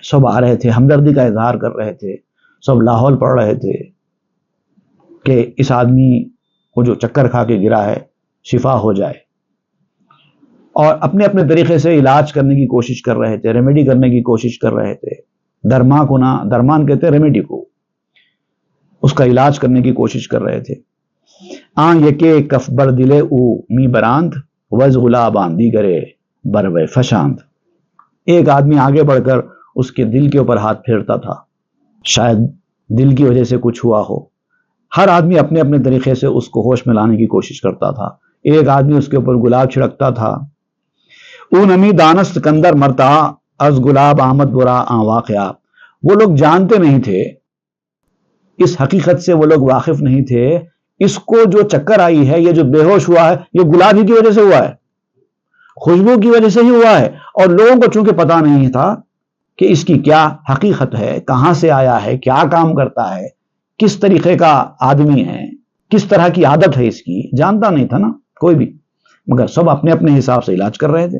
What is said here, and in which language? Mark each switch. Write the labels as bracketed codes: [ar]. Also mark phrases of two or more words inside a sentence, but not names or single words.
[ur] سب آ رہے تھے، ہمدردی کا اظہار کر رہے تھے، سب لاحول پڑھ رہے تھے کہ اس آدمی کو جو چکر کھا کے گرا ہے شفا ہو جائے، اور اپنے اپنے طریقے سے علاج کرنے کی کوشش کر رہے تھے، ریمیڈی کرنے کی کوشش کر رہے تھے. درما کو نہ درمان کہتے ہیں ریمیڈی کو، اس کا علاج کرنے کی کوشش کر رہے تھے. [fa] آن یکے کف بر دلے او می براند وز غلابان دیگرے بروے فشاند. [ur] ایک آدمی آگے بڑھ کر اس کے دل کے اوپر ہاتھ پھیرتا تھا، شاید دل کی وجہ سے کچھ ہوا ہو. ہر آدمی اپنے اپنے طریقے سے اس کو ہوش میں لانے کی کوشش کرتا تھا. ایک آدمی اس کے اوپر گلاب چھڑکتا تھا. [fa] او نمی دانست کندر مرتا از گلاب آمد برا آن واقعہ. [ur] وہ لوگ جانتے نہیں تھے، اس حقیقت سے وہ لوگ واقف نہیں تھے، اس کو جو چکر آئی ہے، یہ جو بے ہوش ہوا ہے، یہ گلاب ہی کی وجہ سے ہوا ہے، خوشبو کی وجہ سے ہی ہوا ہے. اور لوگوں کو چونکہ پتا نہیں تھا کہ اس کی کیا حقیقت ہے، کہاں سے آیا ہے، کیا کام کرتا ہے، کس طریقے کا آدمی ہے، کس طرح کی عادت ہے اس کی، جانتا نہیں تھا نا کوئی بھی، مگر سب اپنے اپنے حساب سے علاج کر رہے تھے.